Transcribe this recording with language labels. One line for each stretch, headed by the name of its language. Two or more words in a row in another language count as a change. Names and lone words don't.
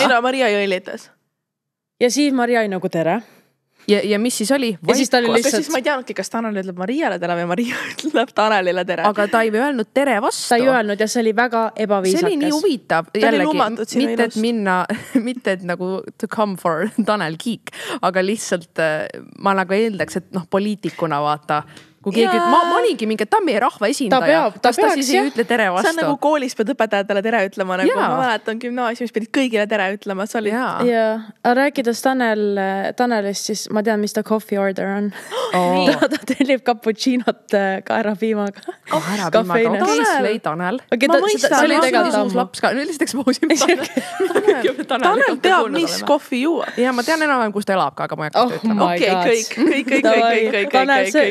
Estonian: Ei no, Maria jõlitas. Ja siis Maria oli nagu tere. Ja mis siis oli? Ja siis ta oli lihtsalt... Aga siis ma ei teadnudki, kas Tanel ütleb Mariale tere või Maria ütleb Tanelile tere. Aga ta ei öelnud tere vastu. Ta ei öelnud ja see oli väga ebaviisakas. See oli nii huvitav. Jällegi, mitte et minna, mitte et nagu
English: to come for
Estonian: Tanel Kiik, aga lihtsalt ma nagu eeldaks, et poliitikuna vaata, kui keegi, ma olingi mingi, ta on meie rahva esindaja. Ta siis ei ütle tere vastu. See on nagu koolis pead õpetajatele tere ütlema, nagu ma mäletan gümnaasiumis pidid kõigile tere ütlema. Ja rääkides Tanelist, siis ma tean, mis ta
English: coffee order
Estonian: on. Ta tellib cappuccinot kaerapiimaga. Kaerapiimaga, okei, Tanel. See oli tegelikult ammu. Lihtsalt ekspoosime Tanel teab, mis kohvi juua. Ja ma tean enam, kus ta elab ka, aga ma ei hakka ütlema. Okei, kõik.